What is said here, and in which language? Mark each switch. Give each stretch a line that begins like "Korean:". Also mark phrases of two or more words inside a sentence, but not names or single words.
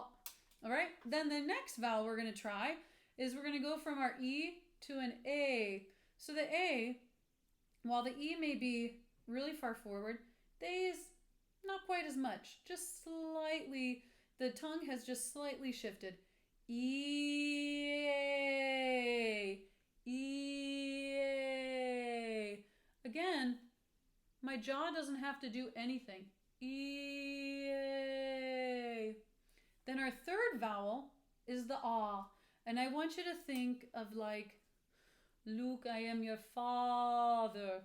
English: All right, then the next vowel we're going to try is we're going to go from our E to an A. So the A, while the E may be really far forward, the A is not quite as much, just slightly. The tongue has just slightly shifted. E-A, E-A. Again, my jaw doesn't have to do anything. E-A. Then our third vowel is the ah. And I want you to think of like, Luke, I am your father.